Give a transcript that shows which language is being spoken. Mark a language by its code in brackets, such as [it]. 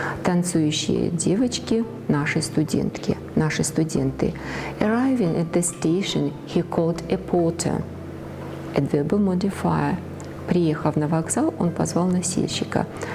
[ru] Танцующие девочки, наши студентки, наши студенты. [en] Arriving at the station, he called a porter. Adverbial modifier. [ru] Приехав на вокзал, он позвал носильщика.